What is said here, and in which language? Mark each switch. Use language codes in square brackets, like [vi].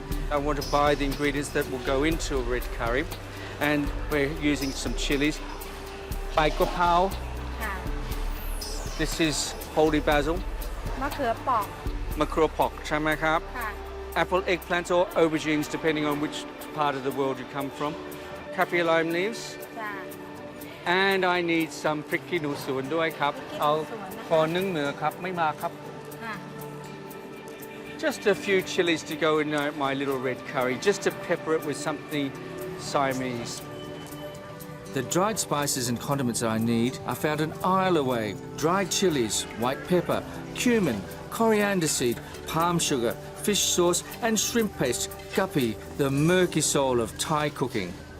[en] I want to buy the ingredients that will go into a red curry, and we're using some chilies. Bai Gua Pao. This is holy basil. [th] มะเขือเปราะ มะเขือเปราะใช่ไหมครับ [en] apple, eggplants or aubergines, depending on which part of the world you come from. Kaffir lime leaves. [th] จ้า [en] And I need some [th] พริกขี้หนูสวนด้วยครับ เอาขอนึ่งเนื้อครับ ไม่มาครับ ค่ะ [en] Just a few chilies to go in my little red curry, just to pepper it with something Siamese. The dried spices and condiments I need are found an aisle away. Dried chilies, white pepper, cumin, coriander seed, palm sugar, fish sauce and shrimp paste, guppy, the murky soul of Thai cooking.